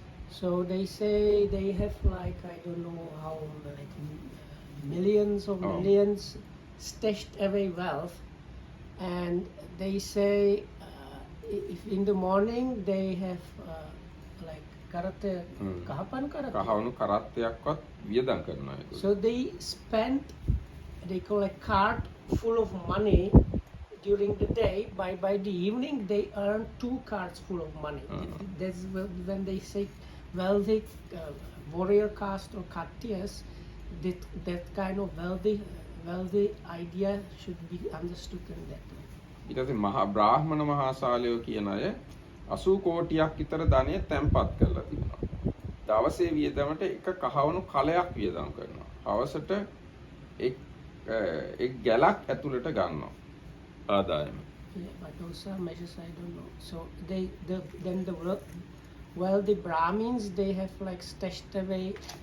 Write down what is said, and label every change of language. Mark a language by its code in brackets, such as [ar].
[en] So they say they have like, I don't know how, like millions of millions stashed away wealth, and they say if in the morning they have like karate kahapan karate. [si] කහවණු කරත්තයක්වත් වියදම් කරනවා ඒගොල්ලෝ. [en] So they spent, they call a cart full of money during the day. By the evening they earn 2 carts full of money. That's when they say wealthy warrior caste or Katyas, that kind of wealthy idea should be understood in that way. [si] ඊට පස්සේ මහා බ්‍රාහ්මණ මහාසාලයෝ කියන අය 80 කෝටියක් විතර ධනෙ තැන්පත් කරලා තිබුණා. දවසේ වියදමට එක කහවණු කලයක් වියදම් කරනවා. හවසට එක් ගැලක් ඇතුළට ගන්නවා ආදායම. [en] Yeah, but those are measures I don't know. So then the wealthy Brahmins, they have like stashed away